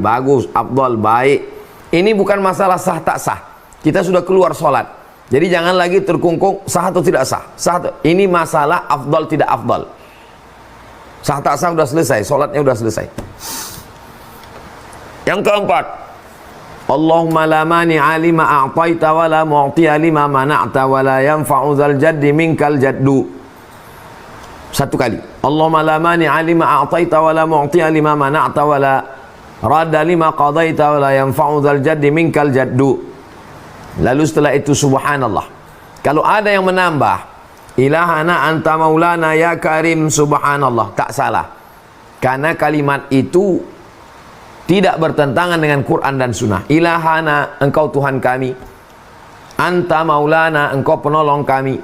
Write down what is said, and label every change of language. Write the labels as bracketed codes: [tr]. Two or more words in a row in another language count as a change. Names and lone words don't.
[ms] Bagus, afdal, baik. Ini bukan masalah sah tak sah. Kita sudah keluar solat. Jadi jangan lagi terkungkung sah atau tidak sah. Ini masalah afdal tidak afdal. Sah tak sah sudah selesai, solatnya sudah selesai. Yang keempat, [ar] اللهم لا مانع لما أعطيت ولا معطي لما منعت ولا ينفع ذا الجد منك الجد. [ms] 1 kali. [ar] اللهم لا مانع لما أعطيت ولا معطي لما منعت ولا راد لما قضيت ولا ينفع ذا الجد منك الجد. [ms] Lalu setelah itu subhanallah. Kalau ada yang menambah [ar] إلهنا أنت مولانا يا كريم [ms] subhanallah, tak salah. Karena kalimat itu tidak bertentangan dengan Quran dan Sunnah. Ilahana, engkau Tuhan kami. [ar] أنت مولانا, [ms] engkau penolong kami.